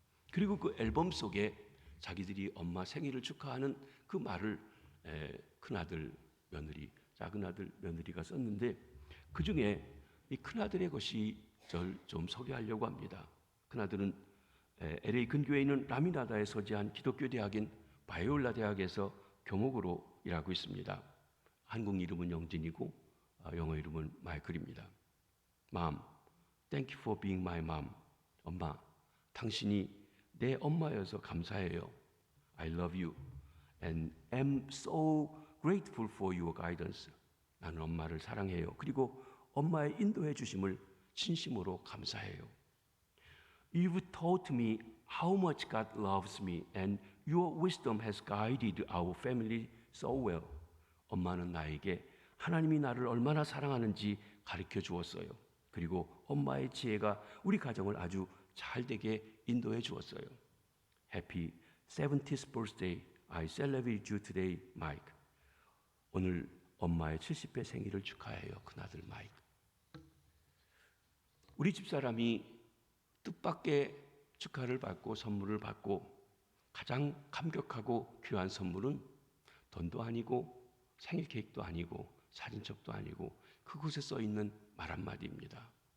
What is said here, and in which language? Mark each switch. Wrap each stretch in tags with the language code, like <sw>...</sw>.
<ko>그리고 그 앨범 속에 자기들이 엄마 생일을 축하하는 그 말을 큰아들 며느리, 작은아들 며느리가 썼는데 그 중에 이 큰아들의 것이 저를 좀 소개하려고 합니다. 큰아들은 LA 근교에 있는 라미나다에 소재한 기독교 대학인 바이올라 대학에서 교목으로 일하고 있습니다. 한국 이름은 영진이고 영어 이름은 마이클입니다.</ko> <en>Mom, thank you for being my mom.</en> <ko>엄마, 당신이 내 엄마여서 감사해요.</ko> <en>I love you. and am so grateful for your guidance.</en> <ko>나는 엄마를 사랑해요. 그리고 엄마의 인도해 주심을 진심으로 감사해요.</ko> <en>You've taught me how much God loves me and your wisdom has guided our family so well.</en> <ko>엄마는 나에게 하나님이 나를 얼마나 사랑하는지 가르쳐 주었어요. 그리고 엄마의 지혜가 우리 가정을 아주 잘 되게 인도해 주었어요.</ko> <en>Happy 70th birthday. I celebrate you today, Mike.</en> <ko>오늘 엄마의 70회 생일을 축하해요. 큰아들 마이크. 우리 집사람이 뜻밖의 축하를 받고 선물을 받고 가장 감격하고 귀한 선물은 돈도 아니고 생일 케이크도 아니고 사진첩도 아니고 그곳에 써 있는 말 한마디입니다.</ko>